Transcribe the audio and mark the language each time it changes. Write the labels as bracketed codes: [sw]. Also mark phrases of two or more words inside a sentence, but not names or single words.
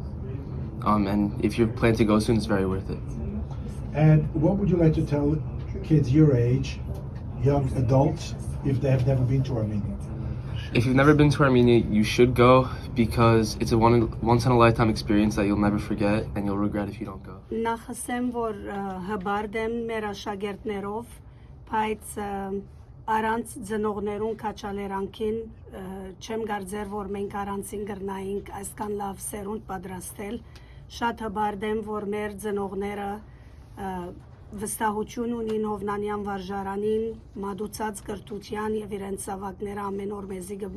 [en] And if you plan to go soon, it's very worth it. And what would you like to tell kids your age, young adults, if they have never been to Armenia? If you've never been to Armenia, you should go because it's a once in a lifetime experience that you'll never forget and you'll regret if you don't go. [hy] Նախ ասեմ, որ հբարդ եմ մեր աշակերտներով, բայց առանց ծնողներուն քաչալերանքին չեմ կարծեր, որ մենք առանցին գրնայինք այսքան լավ սերունդ պատրաստել։ Շատ հբարդ եմ, որ մեր ծնողները վստահություն ունին Հովնանյան վարժարանին, մատուցած կրթության եւ իրենց զավակները ամեն օր մեզի